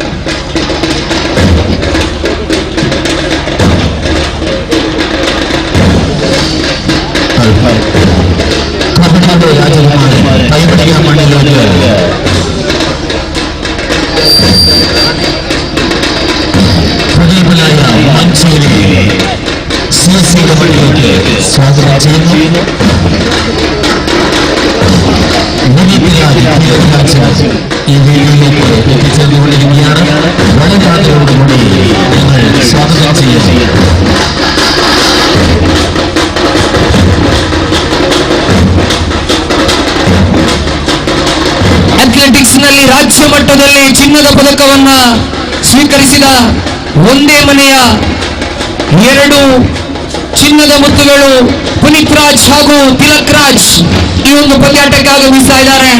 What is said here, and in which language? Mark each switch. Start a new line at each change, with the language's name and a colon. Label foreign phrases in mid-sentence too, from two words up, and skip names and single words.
Malayalam: കർണാടക രാജകുമാരൻ കൈപിടിക്കാൻ മണ്ണിലേക്ക് പ്രഗത്ഭനായ മഞ്ചേരി സിഎസിയുടെ മണ്ണിലേക്ക് സ്വാഗതം ചെയ്യുന്നു. ഈ വേദിയിലേക്ക് എത്തിച്ചേർന്നുകൊണ്ടിരിക്കുകയാണ്. വളരെ ആഗ്രഹത്തോടുകൂടി ഞങ്ങൾ സ്വാഗതം ചെയ്യുന്നു.
Kannada: ಅಥ್ಲೆಟಿಕ್ಸ್ ನಲ್ಲಿ ರಾಜ್ಯ ಮಟ್ಟದಲ್ಲಿ ಚಿನ್ನದ ಪದಕವನ್ನ ಸ್ವೀಕರಿಸಿದ ಒಂದೇ ಮನೆಯ ಎರಡು ಚಿನ್ನದ ಮುತ್ತುಗಳು ಪುನೀತ್ ರಾಜ್ ಹಾಗೂ ತಿಲಕ್ ರಾಜ್ ಈ ಒಂದು ಪಂದ್ಯಾಟಕ್ಕೆ ಆಗಮಿಸ್ತಾ ಇದ್ದಾರೆ.